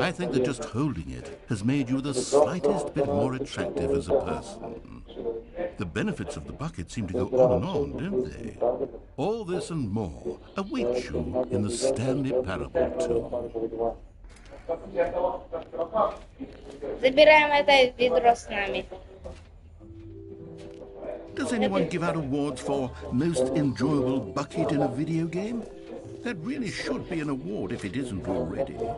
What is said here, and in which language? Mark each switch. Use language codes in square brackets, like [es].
[en] I think that just holding it has made you the slightest bit more attractive as a person. The benefits of the bucket seem to go on and on, don't they? All this and more await you in the Stanley Parable 2. [ru] Забираем это ведро с нами. [en] Does anyone give out awards for most enjoyable bucket in a video game? That really should be an award if it isn't already.